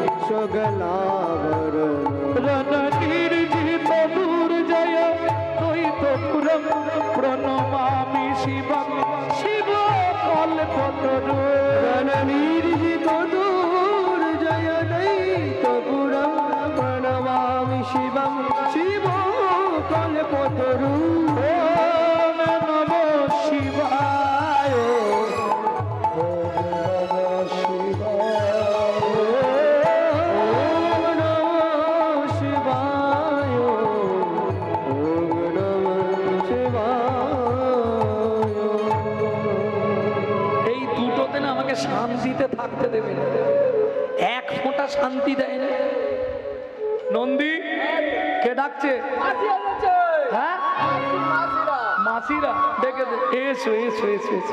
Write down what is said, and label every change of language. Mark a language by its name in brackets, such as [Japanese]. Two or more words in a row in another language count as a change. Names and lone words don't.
[Sanskrit] সগলাবরণ নির্জিত দুর্জয় দ্বৈতপুরম প্রণমামি শিবম শিব কল্পতরু। নির্জিত দুর্জয় দ্বৈতপুরম প্রণমামি শিবম শিব কল্পতরু। ওম নমঃ শিবায়, ওম নমঃ শিবায়, ওম নমঃ শিবায়, ওম নমঃ শিবায়। [Bangla] এই দুটোতে না আমাকে শান্তিতে থাকতে দেবে না, এক ফোঁটা শান্তি দেয় না। নন্দী কে ডাকছে? হ্যাঁ, মাসিরা ডেকে দে, এসো এসো এসো এসো।